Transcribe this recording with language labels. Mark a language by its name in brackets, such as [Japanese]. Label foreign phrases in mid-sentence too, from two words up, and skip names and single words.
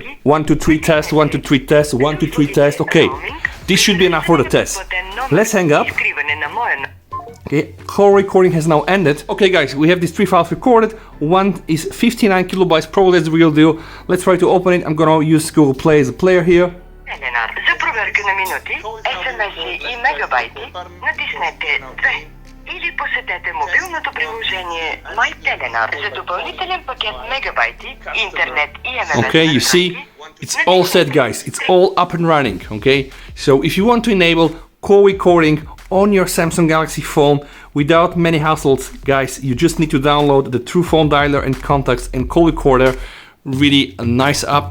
[English] 1, 2, 3 test, 1, 2, 3 test, 1, 2, 3 test. Okay, this should be enough for the test. Let's hang up. Okay, call recording has now ended. Okay guys, we have these 3 files recorded. One is 59 kilobytes, probably that's the real deal. Let's try to open it. I'm gonna use Google Play as a player here. [Bulgarian] За проверка на минути, SMS и мегабайти, натиснете 2 или посетете мобилното приложение MyTelenar за допълнителен пакет мегабайти, интернет и ММС. [English] Okay, you see, it's all set, guys. It's all up and running, okay? So if you want to enable call recording on your Samsung Galaxy phone without many hassles, guys, you just need to download the True Phone Dialer and Contacts and Call Recorder. Really a nice app.